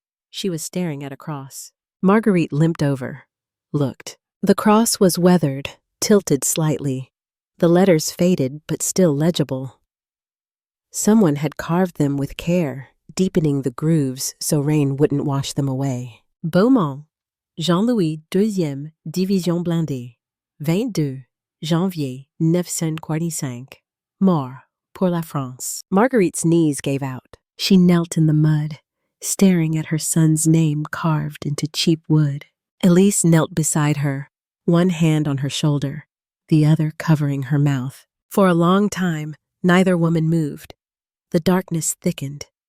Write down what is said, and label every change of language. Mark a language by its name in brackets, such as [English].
[English] She was staring at a cross. Marguerite limped over, looked. The cross was weathered, tilted slightly. The letters faded but still legible. Someone had carved them with care, deepening the grooves so rain wouldn't wash them away. [French] Beaumont, Jean-Louis IIe Division Blindée, 22 janvier 1945. Mort pour la France. [English] Marguerite's knees gave out. She knelt in the mud, staring at her son's name carved into cheap wood. Elise knelt beside her, one hand on her shoulder, the other covering her mouth. For a long time, neither woman moved. The darkness thickened.